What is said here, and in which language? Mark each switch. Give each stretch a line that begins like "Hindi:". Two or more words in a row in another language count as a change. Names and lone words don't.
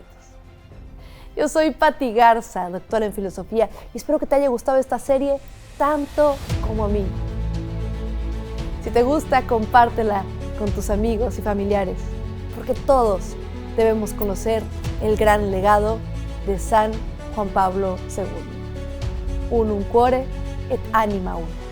Spanish: Yo soy Patti Garza, doctora en filosofía, y espero que te haya gustado esta serie tanto como a mí. Si te gusta, compártela con tus amigos y familiares, porque todos debemos conocer el gran legado de San Juan Pablo II.
Latin: Unum cuore et anima una.